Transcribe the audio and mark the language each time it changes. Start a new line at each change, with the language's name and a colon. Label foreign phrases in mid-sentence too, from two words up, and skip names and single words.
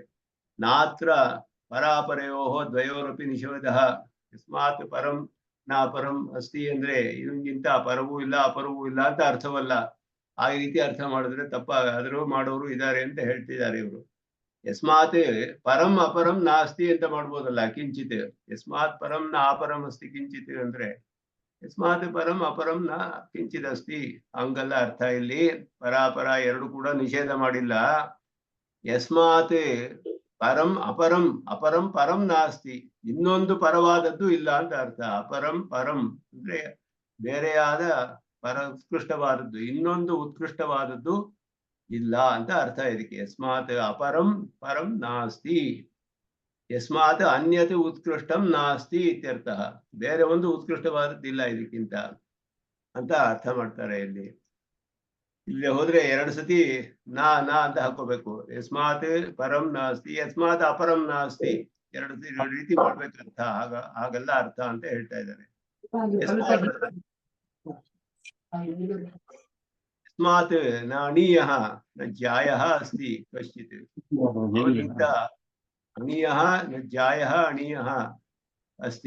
Sanskrit: ನಾತ್ರ ಪರಾಪರಯೋಹೋ ದ್ವಯೋರಪಿ ನಿಷೇಧ. ಯಸ್ಮಾತ್ ಪರಂ ನಾ ಪರಂ ಅಸ್ತಿ
Kannada: ಅಂದ್ರೆ ಇವನಿಗಿಂತ ಪರವೂ ಇಲ್ಲ ಅಪರವೂ ಇಲ್ಲ ಅಂತ ಅರ್ಥವಲ್ಲ. ಆ ರೀತಿ ಅರ್ಥ ಮಾಡಿದ್ರೆ ತಪ್ಪಾದ್ರೂ ಮಾಡೋರು ಇದ್ದಾರೆ ಅಂತ ಹೇಳ್ತಿದ್ದಾರೆ ಇವರು.
Sanskrit: ಯಸ್ಮಾತ್ ಪರಂ ಅಪರಂ ನಾಸ್ತಿ
Kannada: ಅಂತ ಮಾಡ್ಬೋದಲ್ಲ
Sanskrit: ಕಿಂಚಿತ್. ಯಸ್ಮಾತ್ ಪರಂ ನ ಅಪರಂ ಅಸ್ತಿ ಕಿಂಚಿತ್ ಅಂದ್ರೆ ಯಸ್ಮಾತ್ ಪರಂ ಅಪರಂ ನ ಕಿಂಚಿತ್ ಅಸ್ತಿ
Kannada: ಹಂಗಲ್ಲ ಅರ್ಥ. ಇಲ್ಲಿ ಪರಾಪರ ಎರಡು ಕೂಡ ನಿಷೇಧ ಮಾಡಿಲ್ಲ.
Sanskrit: ಯಸ್ಮಾತ್ ಪರಂ ಅಪರಂ, ಅಪರಂ ಪರಂ ನಾಸ್ತಿ,
Kannada: ಇನ್ನೊಂದು ಪರವಾದದ್ದು ಇಲ್ಲ ಅಂತ ಅರ್ಥ.
Sanskrit: ಅಪರಂ ಪರಂ
Kannada: ಅಂದ್ರೆ ಬೇರೆಯಾದ ಉತ್ಕೃಷ್ಟವಾದದ್ದು, ಇನ್ನೊಂದು ಉತ್ಕೃಷ್ಟವಾದದ್ದು ಇಲ್ಲ ಅಂತ ಅರ್ಥ ಇದಕ್ಕೆ.
Sanskrit: ಯಸ್ಮಾತ್ ಅಪರಂ ಪರಂ ನಾಸ್ತಿ, ಯಸ್ಮಾತ್ ಅನ್ಯತೆ ಉತ್ಕೃಷ್ಟಂ ನಾಸ್ತಿ ಇತ್ಯರ್ಥ.
Kannada: ಬೇರೆ ಒಂದು ಉತ್ಕೃಷ್ಟವಾದದ್ದಿಲ್ಲ ಇದಕ್ಕಿಂತ ಅಂತ ಅರ್ಥ ಮಾಡ್ತಾರೆ ಇಲ್ಲಿ. ಇಲ್ಲಿ ಹೋದ್ರೆ 2 ಸತಿ ನಾ ಅಂತ ಹಾಕೋಬೇಕು.
Sanskrit: ಯಸ್ಮಾತ್ ಪರಂ ನಾಸ್ತಿ, ಯಸ್ಮಾತ್ ಅಪರಂ ನಾಸ್ತಿ,
Kannada: 2 ರೀತಿ ಮಾಡ್ಬೇಕಂತ. ಹಾಗಲ್ಲ ಅರ್ಥ ಅಂತ ಹೇಳ್ತಾ ಇದ್ದಾರೆ.
Sanskrit: ಯಸ್ಮಾತ್ ನ ಅಣೀಯಃ ನ ಜ್ಯಾಯಃ ಅಸ್ತಿ ಕಶ್ಚಿತ್. ಅವನಿಗಿಂತ ಅಣೀಯಃ ನ ಜ್ಯಾಯಃ ಅಣೀಯಃ ಅಸ್ತಿ.